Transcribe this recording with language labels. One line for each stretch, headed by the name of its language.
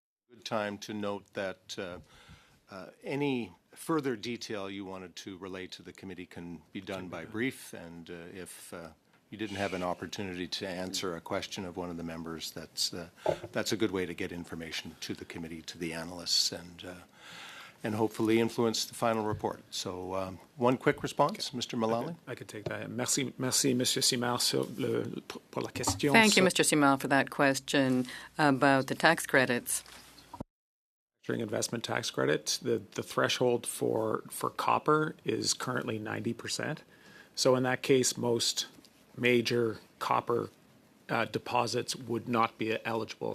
English: Good time to note that any further detail you wanted to relate to the committee can be done by brief, and if you didn't have an opportunity to answer a question of one of the members, that's a good way to get information to the committee, to the analysts, and hopefully influence the final report. So one quick response, Mr. Mullally. I could take that.
French: Merci, Monsieur Simard, pour la question.
English: Thank you, Mr. Simard, for that question about the tax credits. Investment tax credit, the threshold for copper is currently 90%. So in that case, most major copper deposits would not be eligible.